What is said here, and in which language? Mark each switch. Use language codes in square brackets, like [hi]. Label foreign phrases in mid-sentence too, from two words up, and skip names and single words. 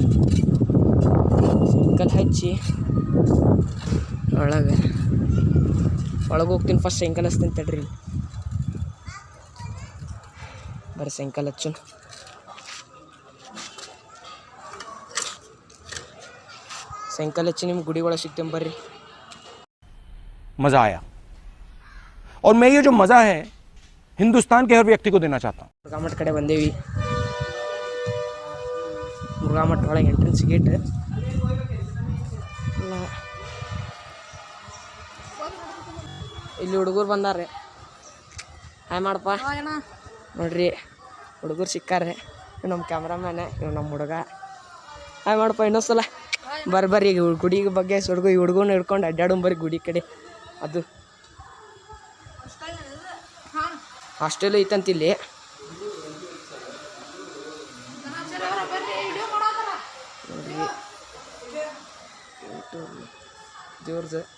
[kn] ಸೈಕಲ್ ಹಚ್ಚಿ ಒಳಗೆ ಹೋಗ್ತೀನಿ ಫಸ್ಟ್ ಸೈಕಲ್ ಹಚ್ತೀನಿ ತಡ್ರಿ ಬರ್ರಿ ಸೈಕಲ್ ಹಚ್ಚು ಸೈಕಲ್ ಹಚ್ಚಿ ನಿಮ್ಗೆ ಗುಡಿ ಒಳಗೆ ಸಿಗ್ತೀನಿ ಬರ್ರಿ [hi] मजा आया और मैं ये जो मजा है हिंदुस्तान के हर व्यक्ति को देना चाहता हूँ. [kn] ಮುರುಘಾ ಮಠ ಕಡೆ ಬಂದೇವಿ ಮುರುಘಾ ಮಠ ಒಳಗೆ [en] entrance gate [kn] ಇಲ್ಲಿ ಹುಡುಗರು ಬಂದಾರೆ ಹಾಯ್ ಮಾಡಪ್ಪ ನೋಡ್ರಿ ಹುಡುಗರು ಸಿಕ್ಕಾರೆ ಇವ್ ನಮ್ಮ ಕ್ಯಾಮ್ರಾಮ್ಯಾನ ಇವ್ ನಮ್ಮ ಹುಡುಗ ಹಾಯ್ ಮಾಡಪ್ಪ ಇನ್ನೊಂದ್ಸಲ ಬರ್ರಿ ಈಗ ಗುಡಿ ಬಗ್ಗೆ ಹುಡುಗ ಈ ಹುಡುಗನ ಹಿಡ್ಕೊಂಡು ಅಡ್ಡಾಡೋ ಬರ್ರಿ ಗುಡಿ ಕಡೆ ಅದು ಹಾಸ್ಟೆಲ್ ಐತಂತ ಇಲ್ಲಿ ಜೋರ್ಜ್